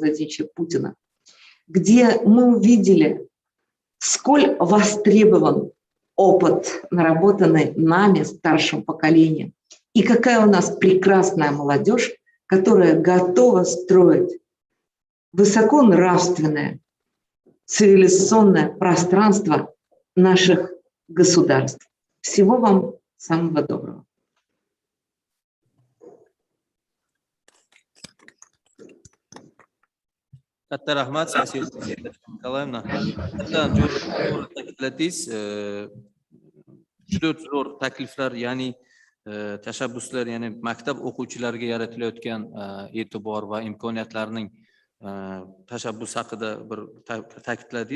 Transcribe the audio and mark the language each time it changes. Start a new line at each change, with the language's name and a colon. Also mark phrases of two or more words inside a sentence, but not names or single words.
Russian: Владимировича Путина, где мы увидели, сколь востребован опыт, наработанный нами, старшим поколением, и какая у нас прекрасная молодежь, которая готова строить высоконравственное, цивилизационное пространство наших государств. Всего вам самого доброго.
Uzbek: Katta rahmat, Николаевна. Juda zo'r takliflar, ya'ni tashabbuslar, ya'ni maktab o'quvchilariga yaratilayotgan e'tibor va imkoniyatlarning tashabbus haqida bir ta'kidladingiz.